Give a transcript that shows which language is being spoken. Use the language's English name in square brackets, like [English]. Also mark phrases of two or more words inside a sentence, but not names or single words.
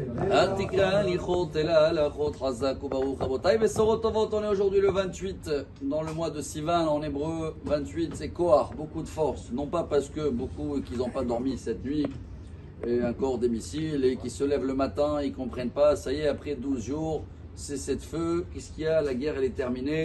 [Hebrew] אל תקרא הליכות אלא הלכות חזק וברוך רבותיי בשורות טובות. [French] On est aujourd'hui le 28 dans le mois de Sivan en hébreu. 28 c'est Koach, beaucoup de force, non pas parce que beaucoup qui n'ont pas dormi cette nuit et encore des missiles et qui se lèvent le matin, ils comprennent pas, ça y est, après 12 jours c'est de feu, qu'est-ce qu'il y a, la guerre elle est terminée.